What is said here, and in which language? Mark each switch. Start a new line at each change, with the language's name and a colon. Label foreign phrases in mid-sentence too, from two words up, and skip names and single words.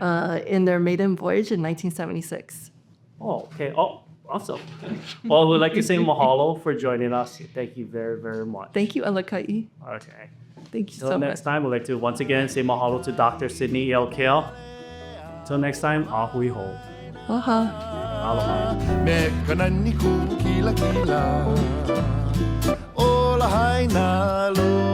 English: In their maiden voyage in 1976. Oh, okay. Oh, awesome. Well, we'd like to say mahalo for joining us. Thank you very, very much. Thank you, Alakai. Okay. Thank you Till so next much. time, we'd like to once again say mahalo to Dr. Sydney Iaukea. Till next time,
Hawaiian: ahui ho.
English: Aloha. Aloha.
Hawaiian: Me kanani ku kila kila o Lahaina